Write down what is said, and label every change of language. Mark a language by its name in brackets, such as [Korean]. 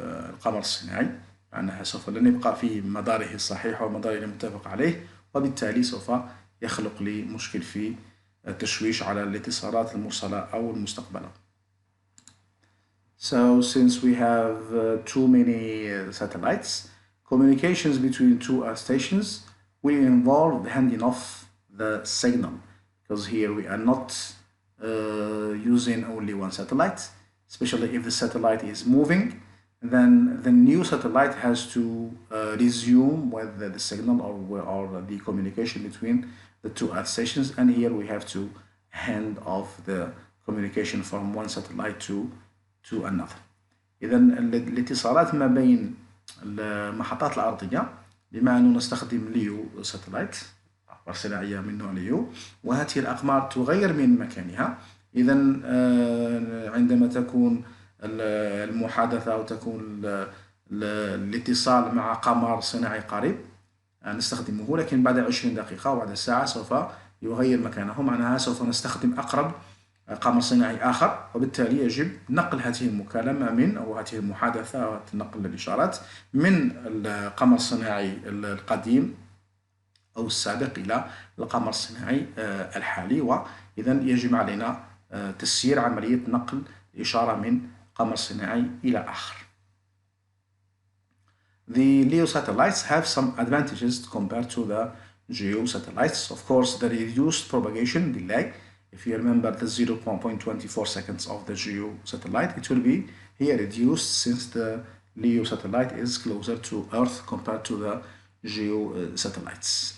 [Arabic] القمر الصناعي، معناها سوف لن يبقى في مداره الصحيح ومداره المتفق عليه، وبالتالي سوف يخلق لي مشكل في التشويش على الاتصالات المرسلة أو المستقبلة. [English] So since we have too many satellites, communications between 2 Earth stations will involve handing off the signal, because here we are not using only one satellite, especially if the satellite is moving. Then the new satellite has to resume with the signal or the communication between the 2 Earth stations, and here we have to hand off the communication from one satellite to another. [Arabic] إذا الاتصالات ما بين المحطات الأرضية بما أنه نستخدم ليو ساتلايت أقمار صناعية من نوع ليو، وهذه الأقمار تغير من مكانها. إذا عندما تكون المحادثة أو تكون الاتصال مع قمر صناعي قريب نستخدمه، لكن بعد 20 دقيقة أو بعد ساعة سوف يغير مكانه، معناها سوف نستخدم أقرب قمر صناعي آخر، وبالتالي يجب نقل هذه المكالمة من أو هذه المحادثة أو نقل الإشارات من القمر الصناعي القديم أو السابق إلى القمر الصناعي الحالي. وإذا يجب علينا تسيير عملية نقل الإشارة من قمر صناعي إلى آخر. [English] The LEO satellites have some advantages compared to the GEO satellites. Of course, the reduced propagation delay. If you remember the 0.24 seconds of the GEO satellite, it will be here reduced since the LEO satellite is closer to Earth compared to the GEO satellites.